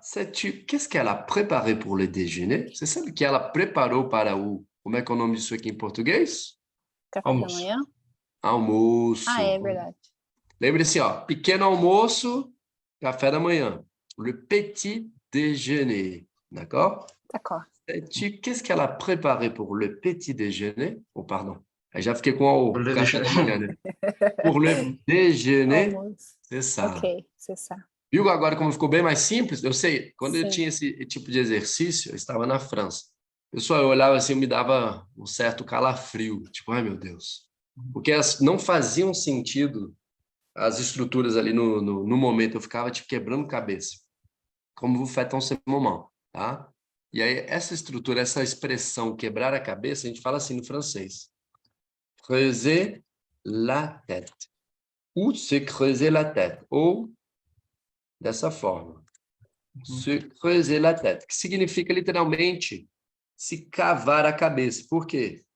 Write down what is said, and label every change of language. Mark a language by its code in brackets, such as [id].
[fr] Sais-tu qu'est-ce qu'elle a préparé pour le déjeuner? [pt] Você sabe que ela preparou para o... Como é que é o nome disso aqui em português? Café da manhã? Almoço. Ah, é verdade. Lembre-se, ó, pequeno almoço, café da manhã. [fr] Le petit déjeuner. D'accord? D'accord. Sais-tu qu'est-ce qu'elle a préparé pour le petit déjeuner? Oh, pardon. [pt] Aí já fiquei com o café da manhã, né? [fr] Pour le déjeuner, c'est ça. Ok, c'est ça. [pt] Viu agora como ficou bem mais simples? Eu sei, quando eu tinha esse tipo de exercício, eu estava na França. Pessoal, eu olhava assim, me dava um certo calafrio. Tipo, ai meu Deus. Porque não faziam sentido as estruturas ali no momento. Eu ficava tipo quebrando cabeça. [fr] Como vous faites en ce moment, tá? [pt] E aí, essa estrutura, essa expressão quebrar a cabeça, a gente fala assim no francês. [fr] Creuser la tête. Ou se creuser la tête. [pt] Ou dessa forma. [fr] Se creuser la tête. [pt] Que significa, literalmente, se cavar a cabeça. Por quê?